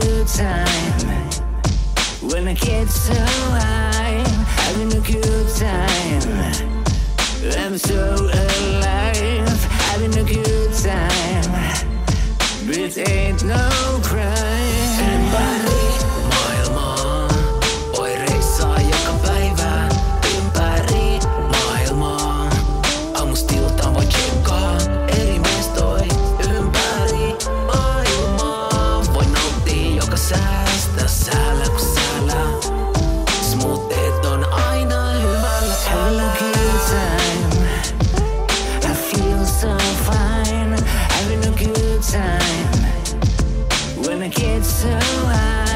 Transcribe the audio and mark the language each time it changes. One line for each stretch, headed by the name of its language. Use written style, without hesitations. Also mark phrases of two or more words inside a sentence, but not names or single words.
English: time. When I get so high, having a good time. I'm so alive, having a good time. But ain't no crime.
Finnish: Ympäri maailmaa oireissa joka päivä. Ympäri maailmaa aamusta iltaan voi tsekkaa eri mestoi. Ympäri maailmaa voi nauttia joka säästä säällä kun säällä. Smoothieet on aina hyvällä
English: Having a good time. I feel so fine, having a good time. When I get so high.